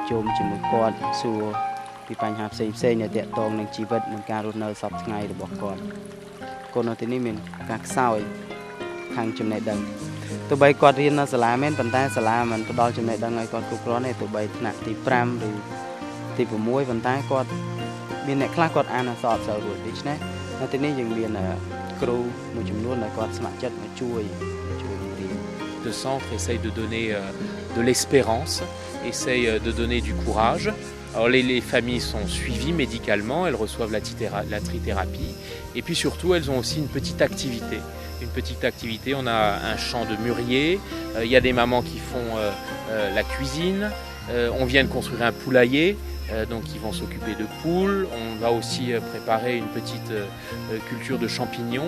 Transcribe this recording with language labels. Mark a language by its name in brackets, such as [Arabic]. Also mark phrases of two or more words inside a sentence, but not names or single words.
[Khmer] ជុំជាមួយគាត់សួរពីបញ្ហាផ្សេងដែលទាក់ទងនឹងជីវិតនិងការរស់នៅសពថ្ងៃរបស់គាត់កូននៅទីនេះមានការខ្សោយខាងចំណេះដឹងទោះបីគាត់រៀននៅសាលាមែនប៉ុន្តែសាលាមិនផ្ដល់ចំណេះដឹងឲ្យគាត់គ្រប់គ្រាន់ទេទោះបីថ្នាក់ទី5ឬទី6ប៉ុន្តែគាត់មានអ្នកខ្លះគាត់អានអក្សរអត់សូវរួចដូច្នេះនៅទីនេះយើងមានគ្រូមួយចំនួនដែលគាត់ស្ម័គ្រចិត្តមកជួយរៀន [French] Le centre essaye de donner de l'espérance, essaye de donner du courage. Alors les familles sont suivies médicalement, elles reçoivent la trithérapie et puis surtout elles ont aussi une petite activité. On a un champ de mûrier, il y a des mamans qui font la cuisine, on vient de construire un poulailler, donc ils vont s'occuper de poules, on va aussi préparer une petite culture de champignons.